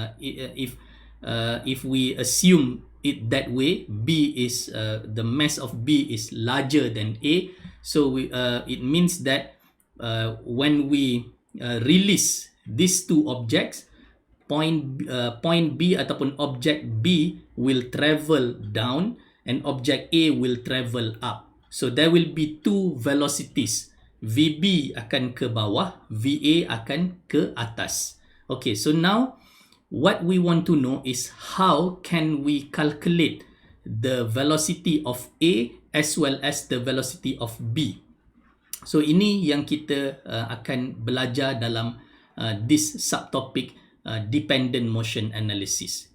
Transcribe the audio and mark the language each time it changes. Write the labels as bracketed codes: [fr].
[en] If we assume it that way, B is the mass of B is larger than A, so it means that when we release these two objects, point B ataupun object B will travel down and object A will travel up. So there will be two velocities. [ms] VB akan ke bawah, VA akan ke atas. [en] Okay, so now what we want to know is how can we calculate the velocity of A as well as the velocity of B. [ms] So ini yang kita akan belajar dalam [en] this subtopic dependent motion analysis.